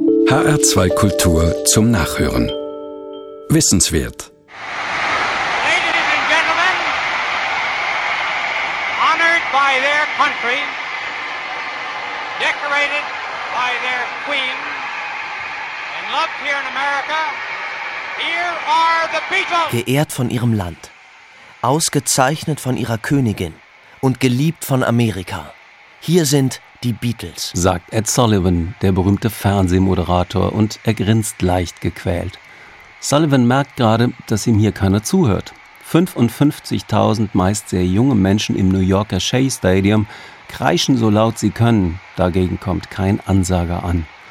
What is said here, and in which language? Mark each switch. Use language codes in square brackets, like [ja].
[de] HR2 Kultur zum Nachhören. Wissenswert. [en] Ladies and gentlemen, honored by their country, decorated by their queen, and loved here in America, here are the Beatles. [de] Geehrt von ihrem Land, ausgezeichnet von ihrer Königin und geliebt von Amerika. Hier sind die Beatles, sagt Ed Sullivan, der berühmte Fernsehmoderator, und er grinst leicht gequält. Sullivan merkt gerade, dass ihm hier keiner zuhört. 55.000 meist sehr junge Menschen im New Yorker Shea Stadium kreischen so laut sie können, dagegen kommt kein Ansager an.